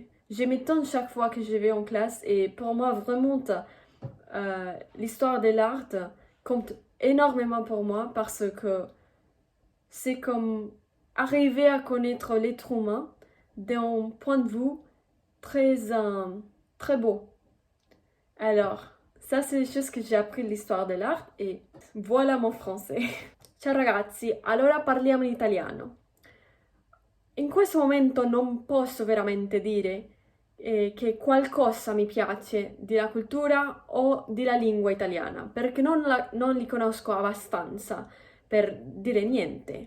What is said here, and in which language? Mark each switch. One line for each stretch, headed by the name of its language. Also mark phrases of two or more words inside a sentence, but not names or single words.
French: Je m'étonne chaque fois que je vais en classe et pour moi, vraiment, l'histoire de l'art compte énormément pour moi parce que c'est comme arriver à connaître l'être humain d'un point de vue très beau. Alors, ça c'est les choses que j'ai appris de l'histoire de l'art e voilà mon français.
Italian: Ciao ragazzi, allora parliamo in italiano. In questo momento non posso veramente dire che qualcosa mi piace della cultura o della lingua italiana, perché non li conosco abbastanza per dire niente.